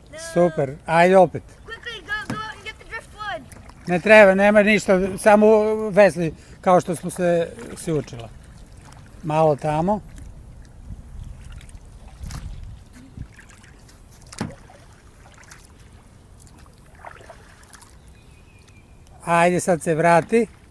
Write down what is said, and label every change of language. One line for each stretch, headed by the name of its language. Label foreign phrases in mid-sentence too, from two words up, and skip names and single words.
Bosnian: Super, ajde opet.
English: Quickly, go out and get the driftwood.
Bosnian: Ne treba, nema ništa, samo vesli kao što smo se učila. Malo tamo. Ajde sad se vrati.